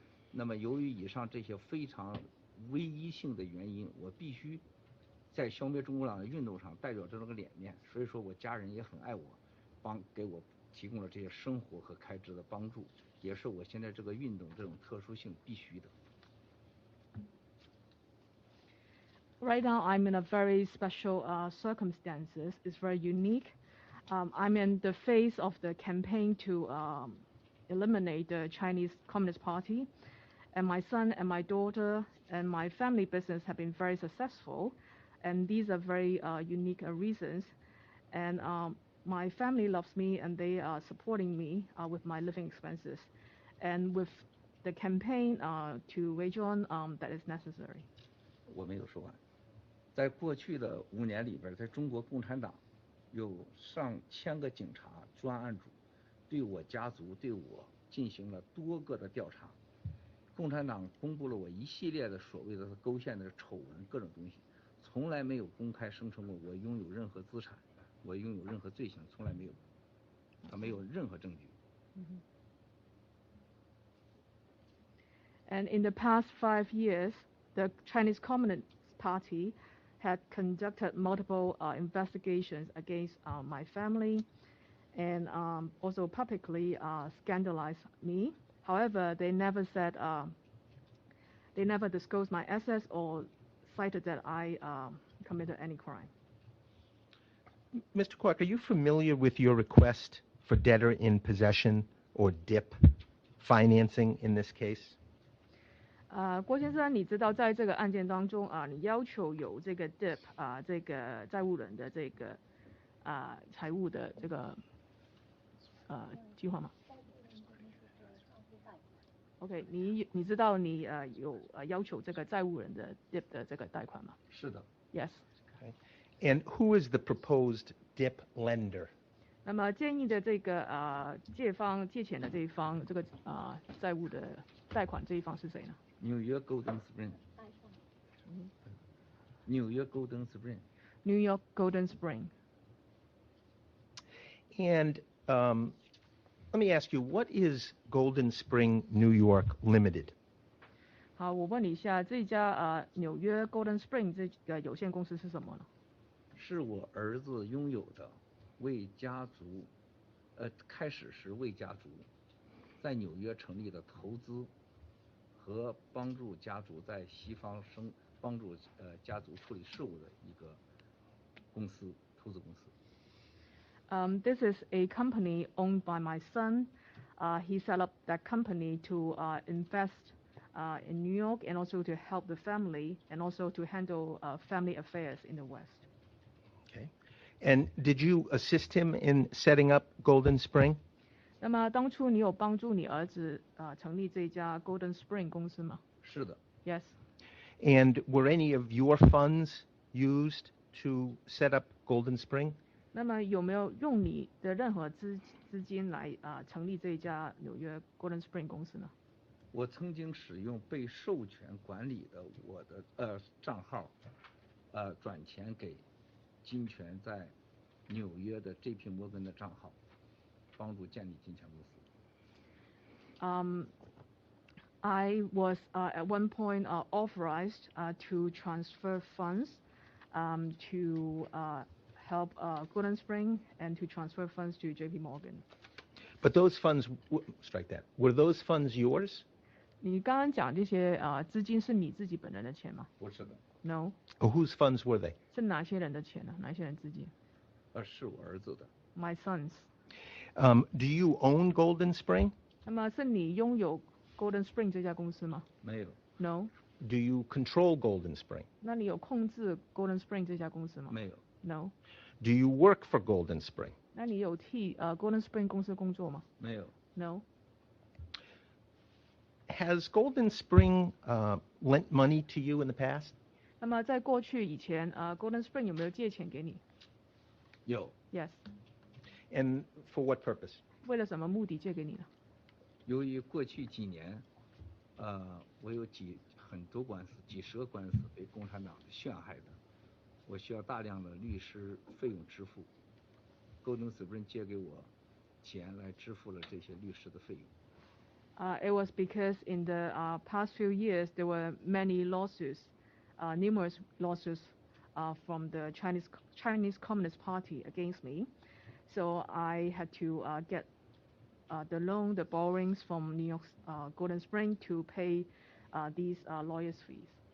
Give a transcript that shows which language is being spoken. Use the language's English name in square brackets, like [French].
[Chinese] 那么由于以上这些非常唯一性的原因，我必须在消灭中国党的运动上代表这个脸面，所以说我家人也很爱我，给我提供了这些生活和开支的帮助，也是我现在这个运动这种特殊性必须的。 [English] Right now, I'm in a very special circumstances. It's very unique. I'm in the face of the campaign to eliminate the Chinese Communist Party. And my son and my daughter and my family business have been very successful. And these are very unique reasons. And my family loves me and they are supporting me with my living expenses. And with the campaign to wage on, that is necessary. [Chinese] 我没有说完。在过去的5年里边，在中国共产党有上千个警察专案组对我家族对我进行了多个的调查。共产党公布了我一系列的所谓的勾线的丑闻各种东西，从来没有公开声称过我拥有任何资产，我拥有任何罪行，从来没有，没有任何证据。 [English] And in the past 5 years, the Chinese Communist Party had conducted multiple investigations against my family and also publicly scandalized me. However, they never said, they never disclosed my assets or cited that I committed any crime. Mr. Kwok, are you familiar with your request for debtor in possession or DIP financing in this case? [Chinese] 郭先生，你知道在这个案件当中你要求有这个 DIP 这个债务人的这个财务的这个计划吗？OK， 你知道你有要求这个债务人的 DIP 的这个贷款吗？是的。 [English] Yes. Okay. And who is the proposed DIP lender? [Chinese] 那么建议的这个借钱的这一方，这个债务的贷款这一方是谁呢？纽约 Golden Spring。纽约 Golden Spring。 [English] New York Golden Spring. And let me ask you, what is Golden Spring New York Limited? [Chinese] 好，我问你一下，这家纽约 Golden Spring 这个有限公司是什么呢？是我儿子拥有的，为家族开始是为家族在纽约成立的投资和帮助家族在西方帮助家族处理事务的一个公司，投资公司。 [English] This is a company owned by my son. He set up that company to invest in New York and also to help the family and also to handle family affairs in the West. Okay. And did you assist him in setting up Golden Spring? [Chinese] 那么当初你有帮助你儿子成立这家 Golden Spring 公司吗？是的。 [English] Yes. And were any of your funds used to set up Golden Spring? [Chinese] 那么有没有用你的任何资金来成立这家纽约 Golden Spring 公司呢？我曾经使用被授权管理的我的账号，转钱给金权在纽约的 JP 摩根的账号，帮助建立金权公司。 [English] I was at one point authorized to transfer funds to help Golden Spring and to transfer funds to JP Morgan. But those funds, strike that. Were those funds yours? [Chinese] 你刚刚讲这些资金是你自己本人的钱吗？不是的。 [English] No. Whose funds were they? [Chinese] 是哪些人的钱呢？哪些人资金？是我儿子的。 [English] My sons. Do you own Golden Spring? [Chinese] 那么是你拥有 Golden Spring 这家公司吗？没有。 [English] No. Do you control Golden Spring? [Chinese] 那你有控制 Golden Spring 这家公司吗？没有。 [English] No. Do you work for Golden Spring? [Chinese] 那你有替Golden Spring 公司工作吗？没有。 [English] No. Has Golden Spring lent money to you in the past? [Chinese] 那么在过去以前Golden Spring 有没有借钱给你？有。 [English] Yes. And for what purpose? [Chinese] 为了什么目的借给你呢？由于过去几年，我有很多官司，几十个官司被共产党陷害的，我需要大量的律师费用支付。 Golden Spring 借给我钱来支付了这些律师的费用。 [English] It was because in the past few years there were many lawsuits, numerous lawsuits from the Chinese Communist Party against me. So I had to get the loan, the borrowings from New York's Golden Spring to pay these lawyers' fees.